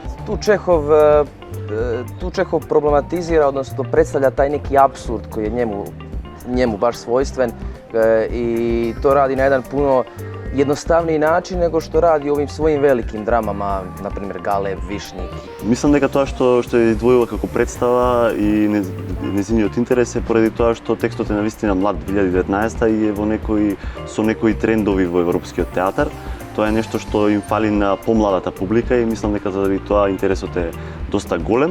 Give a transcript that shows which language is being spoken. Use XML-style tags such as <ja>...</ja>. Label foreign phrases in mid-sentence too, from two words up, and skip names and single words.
<hr>Tu Čehov problematizira, odnosno predstavlja taj neki apsurd koji je njemu baš svojstven i to radi na jedan puno jednostavniji način nego što radi ovim svojim velikim dramama, na primjer Galeb, Višnjik.</hr> <mk>Мислам дека тоа што е издвоила како представа и незиниот интерес е поради тоа што текстот е навистина млад 2019 и е со некои трендови во европскиот театар. Тоа е нешто што им фали на помладата публика и мислам дека заради тоа интересот е доста голем.</mk>